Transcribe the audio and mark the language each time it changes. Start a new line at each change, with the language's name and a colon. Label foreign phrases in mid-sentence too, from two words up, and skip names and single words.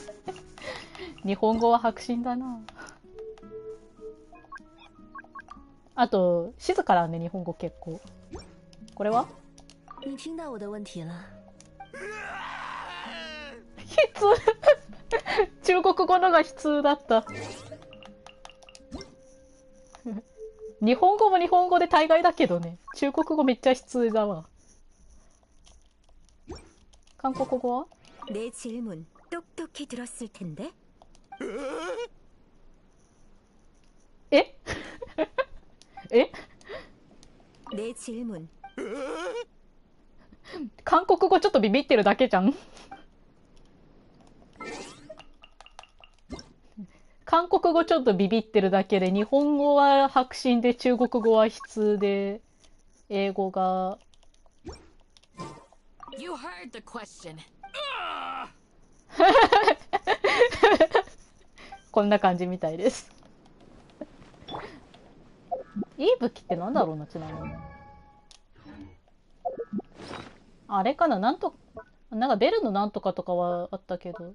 Japanese: 日本語は迫真だな。あと静かだね、日本語結構。これは
Chinese: 你听到我的问题了。
Japanese: 中国国語のが悲痛だった。日本語も日本語で大概だけどね。中国語めっちゃ悲痛だわ。韓国語は？
Korean: 내 질문 똑똑히 들었을 텐데.
Japanese: え？え？
Korean: 내 질문.
Japanese: 韓国語ちょっとビビってるだけじゃん。韓国語ちょっとビビってるだけで、日本語は迫真で、中国語は悲痛で、英語が。
English: You heard the question.
Japanese: こんな感じみたいです。いい武器ってなんだろうな、ちなみに。あれかな、なんかベルのなんとかとかはあったけど。